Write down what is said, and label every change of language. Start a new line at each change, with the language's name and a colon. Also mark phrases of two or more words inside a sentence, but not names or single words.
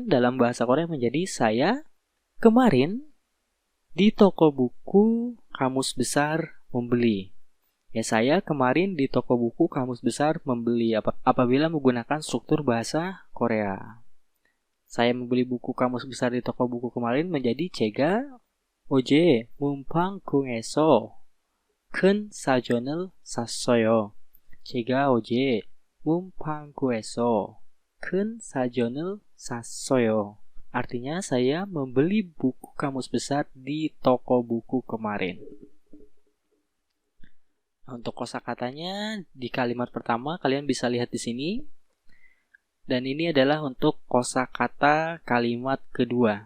Indonesian: Dalam bahasa Korea menjadi saya kemarin di toko buku kamus besar membeli. Ya, saya kemarin di toko buku kamus besar membeli apabila menggunakan struktur bahasa Korea. Saya membeli buku kamus besar di toko buku kemarin menjadi
Korean: 제가 어제 문방구에서 큰 사전을 샀어요. 제가 어제 문방구에서 큰 사전을 샀어요.
Indonesian: Artinya saya membeli buku kamus besar di toko buku kemarin. Untuk kosakatanya di kalimat pertama kalian bisa lihat di sini. Dan ini adalah untuk kosakata kalimat kedua.